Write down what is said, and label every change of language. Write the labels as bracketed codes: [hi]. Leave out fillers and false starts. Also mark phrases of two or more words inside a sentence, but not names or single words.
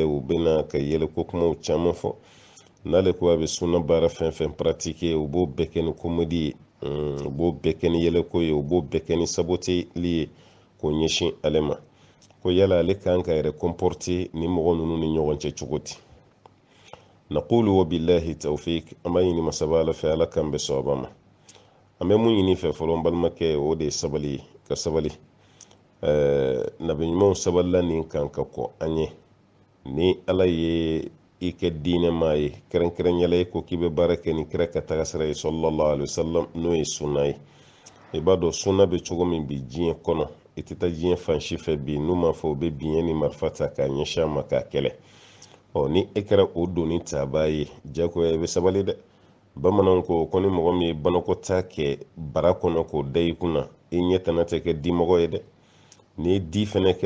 [bm] u bɛna ka yɛlɛko kumaw caman fɔ n'ale ko a bɛ sunna baara fɛn fɛn paratike u b'o bɛɛ kɛ ni komedi ye u b'o bɛɛ kɛ ni yɛlɛko ye u b'o bɛɛ kɛ ni saboteli ye k'o ɲɛsin ale ma ko yala ale kan ka yɛrɛ kɔnpɔrte ni mɔgɔ ninnu ni ɲɔgɔn cɛ cogo di naqulu [ar] وبالله التوفيق [bm] an b'a ɲini masaba ala fɛ ala kan bɛ sɔrɔba ma an bɛ mun ɲini fɛ fɔlɔ n balimakɛ o de ye sabali ka sabali nabi ɲumanw sabalila nin kan ka kɔ an ye ni ala ye i kɛ diinɛ maa ye kɛrɛnkɛrɛnyala i ko k'i bɛ baara kɛ ni kira ka taga sira ye [ar] صلى الله عليه وسلم [bm] n'o ye sunna ye i b'a dɔn sunna bɛ cogo min bi diɲɛ kɔnɔ i tɛ taa diɲɛ fan si fɛ bi n'u m'a fɔ u bɛ biɲɛ ni marifa ta k'a ɲɛsin a ma k'a kɛlɛ ni e kɛra o doni taabaa ye jagoya i bɛ sabali dɛ bamananw ko ni mɔgɔ min ye banakɔtaa kɛ bara kɔnɔ k'o da i kunna i ɲɛ tana tɛ kɛ dimɔgɔ ye dɛ n'i ye di fɛnɛ kɛ